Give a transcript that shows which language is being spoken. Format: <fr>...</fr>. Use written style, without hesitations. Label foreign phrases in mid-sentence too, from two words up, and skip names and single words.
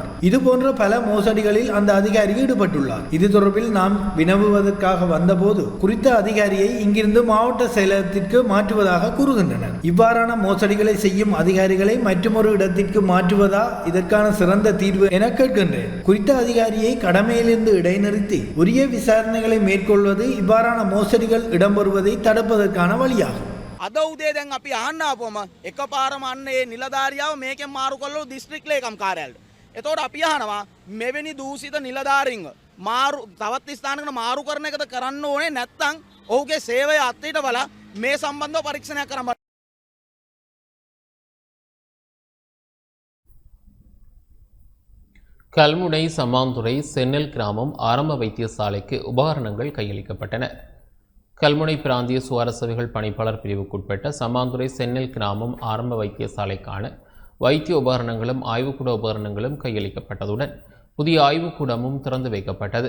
<ta>இது போன்ற பல மோசடிகளில் அந்த அதிகாரி ஈடுபட்டுள்ளார். இது தொடர்பில் நாம் வினவுவதற்காக வந்தபோது குறித்த அதிகாரியை இங்கிருந்து மாவட்ட செயலகத்திற்கு மாற்றுவதாக கூறுகின்றனர். இவ்வாறான மோசடிகளை செய்யும் அதிகாரிகளை மற்றொரு இடத்திற்கு மாற்றுவதா இதற்கான சிறந்த தீர்வு என கேட்கின்றேன். குறித்த அதிகாரியை கடமையிலிருந்து இடைநிறுத்தி உரிய விசாரணைகளை மேற்கொள்வது இவ்வாறான மோசடிகள் இடம்பெறுவதை தடுப்பதற்கான வழியாகும்.</ta> <si>අද උදේ දැන් අපි ආන්න ආපුවම එකපාරම අන්න ඒ නිලධාරියාව මේකෙන් මාරු කළා දිස්ත්‍රික් ලේකම් කාර්යාලයට. එතකොට අපි අහනවා මෙවැනි දූෂිත නිලධාරීන්ව මාරු තවත් ස්ථානයකට මාරු කරන එකද කරන්න ඕනේ නැත්නම් ඔහුගේ සේවය අත්හිටවලා මේ සම්බන්ධව පරීක්ෂණයක් කරන්න.</si> <ta>கல்முனை சம்மாந்துறை சென்னல் கிராமம் ஆரம்ப வைத்தியசாலைக்கு உபகரணங்கள் கையளிக்கப்பட்டன. கல்முனை பிராந்திய சுகாதார சேவைகள் பணிப்பாளர் பிரிவுக்குட்பட்ட சம்மாந்துறை சென்னல் கிராமம் ஆரம்ப வைத்தியசாலைக்கான வைத்திய உபகரணங்களும் ஆய்வுக்கூட உபகரணங்களும் கையளிக்கப்பட்டதுடன் புதிய ஆய்வுக்கூடமும் திறந்து வைக்கப்பட்டது.</ta>